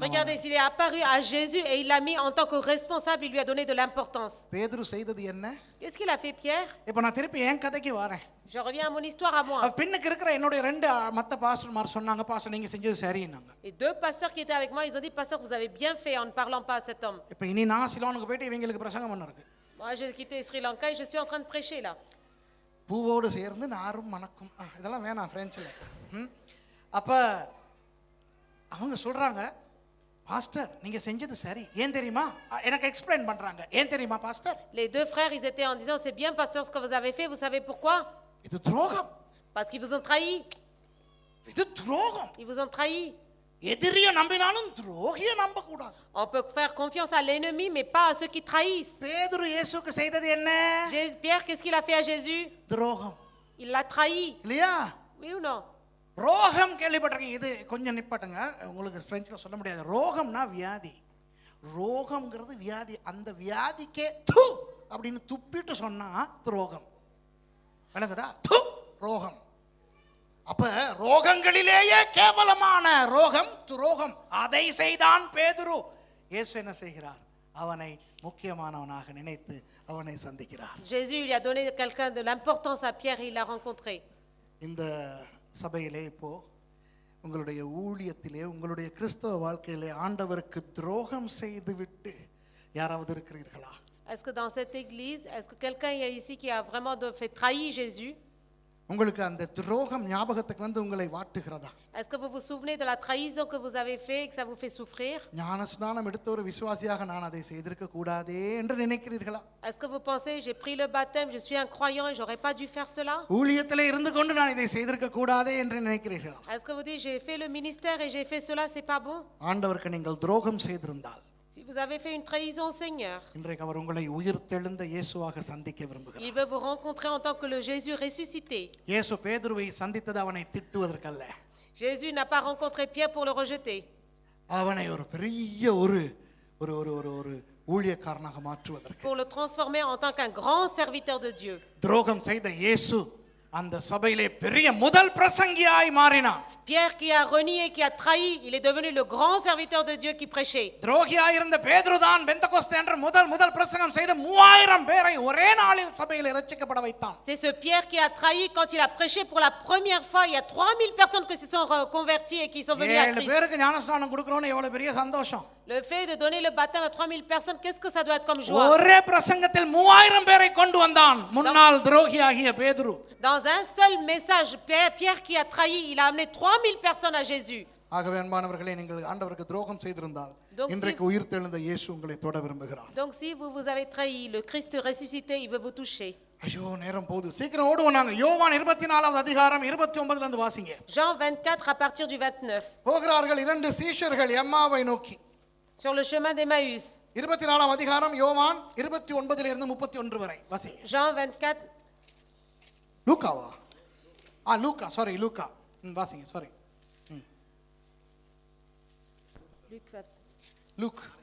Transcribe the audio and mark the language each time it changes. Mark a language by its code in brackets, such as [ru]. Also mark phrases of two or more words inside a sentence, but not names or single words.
[fr] Regardez, il est apparu à Jésus et il l'a mis en tant que responsable, il lui a donné de l'importance. [ta] பேதுரு செய்தது என்ன? [fr] Qu'est-ce qu'il a fait Pierre? [ta] இப்போ நான் திருப்பி என் கதைக்கு வரேன். [fr] Je reviens à mon histoire à moi. [ta] பின்னுக்கு இருக்கிற என்னுடைய 2 மத்த பாஸ்டர்மார் சொன்னாங்க, பாஸ்டர் நீங்க செஞ்சது சரின்னாங்க. [fr] Et 2 pasteurs qui étaient avec moi, ils ont dit, pasteur, vous avez bien fait en ne parlant pas à cet homme. [ta] இப்போ இனி நான் சிலோனுக்கு போயிட்டு இவங்களுக்கு பிரசங்கம் பண்ணருக்கு. [fr] Moi, j'ai quitté Sri Lanka et je suis en train de prêcher là. [ta] பூவோடு சேர்ந்து நாரும் மணக்கும் இதெல்லாம் வேணாம் பிரெஞ்சில். அப்ப அவங்க சொல்றாங்க, பாஸ்டர் நீங்க செஞ்சது சரி, ஏன் தெரியுமா? எனக்கு எக்ஸ்பிளைன் பண்றாங்க. ஏன் தெரியுமா பாஸ்டர்? [fr] Les 2 frères, ils étaient en disant, c'est bien pasteur ce que vous avez fait, vous savez pourquoi? [ta] இது துரோகம். [fr] Parce qu'ils vous ont trahi. [ta] இது துரோகம். [fr] Ils vous ont trahi. [ta] எதிரியை நம்பினாலும் துரோகியை நம்ப கூடாது. [fr] On peut faire confiance à l'ennemi, mais pas à ceux qui trahissent. [ta] பேதுரு இயேசுக்கு செய்தது என்ன? [fr] Pierre, qu'est-ce qu'il a fait à Jésus? [ta] துரோகம். [fr] Il l'a trahi. [ta] இல்லையா? [fr] Oui ou non? [ta] ரோகம் கேள்விப்பட்டிருக்கீங்க. இது கொஞ்சம் நிப்பாட்டுங்க, உங்களுக்கு பிரெஞ்சில் சொல்ல முடியாது. ரோகம்னா வியாதி. ரோகம்ங்கிறது வியாதி. அந்த வியாதிக்கே து அப்படின்னு துப்பிட்டு சொன்னா துரோகம். விளங்குதா? து ரோகம். அப்ப ரோகங்களிலேயே கேவலமான ரோகம் துரோகம். அதை செய்தான் பேதுரு. இயேசு என்ன செய்கிறார்? அவனை முக்கியமானவனாக நினைத்து அவனை சந்திக்கிறார். [fr] Jésus lui a donné quelqu'un de l'importance à Pierre et il l'a rencontré. [ta] இந்த சபையிலே இப்போ உங்களுடைய ஊழியத்திலே உங்களுடைய கிறிஸ்தவ வாழ்க்கையிலே ஆண்டவருக்கு துரோகம் செய்து விட்டு யாராவது இருக்கிறீர்களா? [fr] Est-ce que dans cette église, est-ce que quelqu'un y a ici qui a vraiment fait trahir Jésus? [ta] உங்களுக்கு அந்த துரோகம் ஞாபகத்துக்கு வந்து உங்களை வாட்டுகிறதா? [fr] Est-ce que vous vous souvenez de la trahison que vous avez fait et que ça vous fait souffrir? [ta] ஞானஸ்நானம் எடுத்த ஒரு விசுவாசியாக நான் அதை செய்திருக்க கூடாதே என்று நினைக்கிறீர்களா? [fr] Est-ce que vous pensez, j'ai pris le baptême, je suis un croyant et j'aurais pas dû faire cela? [ta] ஊழியத்திலே இருந்து கொண்டு நான் இதை செய்திருக்க கூடாதே என்று நினைக்கிறீர்களா? [fr] Est-ce que vous dites, j'ai fait le ministère et j'ai fait cela, c'est pas bon? [ta] ஆண்டவருக்கு நீங்கள் துரோகம் செய்திருந்தால், [fr] Si vous avez fait une trahison au Seigneur, [ta] இன்றைக்கு அவர் உங்களை உயிர்த்தெழுந்த இயேசுவாக சந்திக்க விரும்புகிறார். [fr] il veut vous rencontrer en tant que le Jésus ressuscité. [ta] இயேசு பேதுருவை சந்தித்தது அவனை திட்டுவதற்கல்ல. [fr] Jésus n'a pas rencontré Pierre pour le rejeter. [ta] அவனை ஒரு பெரிய ஒரு ஒரு ஒரு ஒரு ஒரு ஊழியக்காரனாக மாற்றுவதற்கு. [fr] Pour le transformer en tant qu'un grand serviteur de Dieu. [ta] துரோகம் செய்த இயேசு அந்த சபையிலே பெரிய முதல் பிரசங்கியாய் மாறினார். [fr] Pierre qui a renié, qui a trahi, il est devenu le grand serviteur de Dieu qui prêchait. [ta] துரோகியாய் இருந்த பேதுரு தான் பெந்தகோஸ்தே என்ற முதல் பிரசங்கம் செய்து 3000 பேரை ஒரே நாளில் சபையில் இரட்சிக்கப்பட வைத்தான். [fr] C'est ce Pierre qui a trahi quand il a prêché pour la première fois. Il y a 3000 personnes qui se sont converties et qui sont venues à 7 Christ. [ta] பேருக்கு ஞானஸ்நானம் கொடுக்கறோம்னு எவ்வளவு பெரிய சந்தோஷம். [fr] Le fait de donner le baptême à 3000 personnes, qu'est-ce que ça doit être comme joie? [ta] ஒரே பிரசங்கத்தில் 3000 பேரை கொண்டு வந்தான் முன்னாள் துரோகியாகிய பேதுரு. [fr] Dans un seul message, Pierre qui a trahi, il a amené 3000 personnes à Jésus. [ta] ஆகவே அன்பானவர்களே, நீங்கள் ஆண்டவருக்கு துரோகம் செய்திருந்தால் இன்றைக்கு உயிர்த்தெழுந்த இயேசு உங்களை தொட விரும்புகிறார். [fr] Donc si vous avez trahi, le Christ ressuscité, il veut vous toucher. [ta] ஐயோ நேரம் போகுது, சீக்கிரம் ஓடுவோம் நாங்க. யோவான் 24வது அதிகாரம் 29ல இருந்து வாசிங்க. [fr] Jean 24 à partir du 29. [ta] போகிறார்கள் 2 சீஷர்கள் எம்மாவை நோக்கி. [fr] Sur le chemin d'Emmaüs. [ta] 24ஆம் அதிகாரம் யோவான் 29ல இருந்து 31 வரை வாசிங்க. [fr] Jean 24. [ta] லூக்காவா? லூக்கா, சாரி லூக்கா. வாசிங்க, சாரி. [fr] Luc.